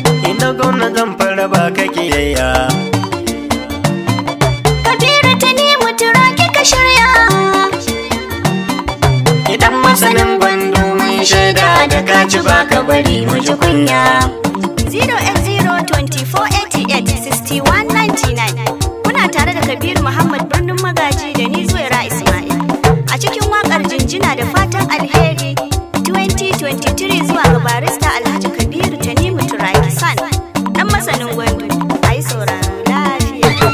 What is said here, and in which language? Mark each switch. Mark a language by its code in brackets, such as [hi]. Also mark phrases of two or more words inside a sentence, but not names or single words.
[ha] Ina gwamna Zamfara ba ka kiyayya. Kabiru Tanimu Turaki ka shirya. Idan masanin gwandu mun shaida da ka ci ba ka bari mu ji kunya. Zero eight zero twenty-four eighty-eight sixty-one ninety-nine. Kuna tare da Kabiru Muhammad Birnin Magaji da ni Zuwaira Ismail. A cikin waƙar jinjina da fatan alheri twenty twenty-three zuwa ga barista Alhaji Kabiru Tanimu Turaki San. Dan masanin gwandu, a yi sauraro lafiya.